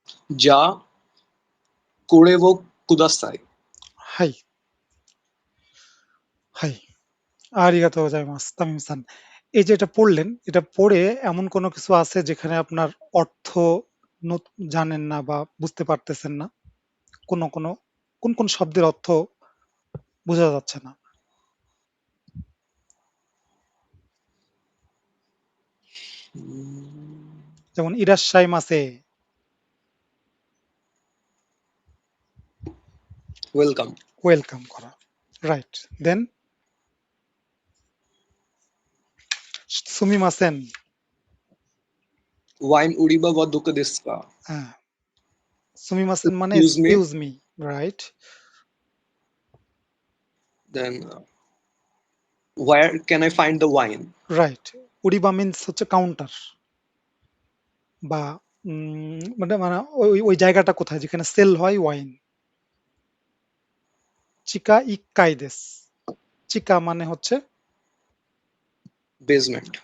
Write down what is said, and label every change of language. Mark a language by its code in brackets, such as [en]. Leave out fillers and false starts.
[ja] じゃあ、これをください。はい。はい。ありがとうございます、তামিম সান। [bn] এই যে এটা পড়লেন, এটা পড়ে এমন কোনো কিছু আছে যেখানে আপনার অর্থ জানেন না বা বুঝতে পারতেছেন না? কোন শব্দের অর্থ বোঝা যাচ্ছে না? যেমন [ja] ইরাশ্বাই মাসে। [en] Welcome. [bn] ওয়েলকাম করা। রাইট। দেন [ja] সুমিমাসেন। ওয়াইন উড়িবা ওয়া দোকো দেশু কা? [bn] হ্যাঁ। সুমিমাসেন মানে [en] Excuse me. Excuse me, right? Then where can I find the wine? Right. [bn] উড়িবা means হচ্ছে কাউন্টার বা মানে মানে ওই জায়গাটা কোথায় যেখানে সেল হয় ওয়াইন। [ja] চিকা ইক্কাইদেস। [bn] চিকা মানে হচ্ছে [en] Basement.